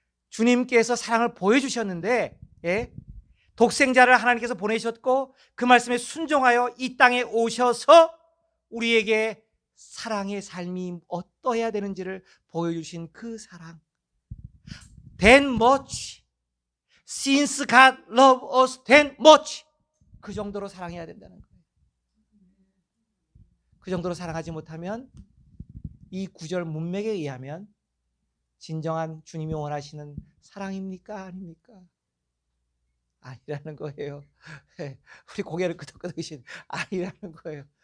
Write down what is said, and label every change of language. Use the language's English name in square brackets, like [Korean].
[Korean] 주님께서 사랑을 보여주셨는데 예? 독생자를 하나님께서 보내셨고 그 말씀에 순종하여 이 땅에 오셔서 우리에게 사랑의 삶이 어떠해야 되는지를 보여주신 그 사랑. [English] That much. Since God loved us that much. [Korean] 그 정도로 사랑해야 된다는 거예요. 그 정도로 사랑하지 못하면 이 구절 문맥에 의하면 진정한 주님이 원하시는 사랑입니까? 아닙니까? 아니라는 거예요. 우리 고개를 끄덕끄덕이신 아니라는 거예요.